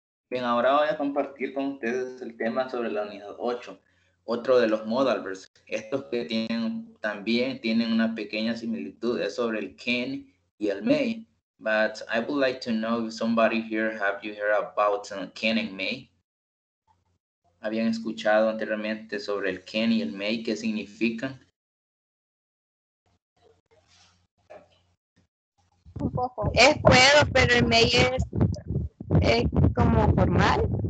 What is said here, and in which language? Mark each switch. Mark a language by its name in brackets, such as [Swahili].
[Spanish] Bien, ahora voy a compartir con ustedes el tema sobre la unidad 8, otro de los modal verbs. Estos que también tienen una pequeña similitud, es sobre el can y el may. [English] But I would like to know if somebody here, have you heard about can and may? [Spanish] ¿Habían escuchado anteriormente sobre el can y el may? ¿Qué significan? Un poco. Es puedo, pero el may es como formal.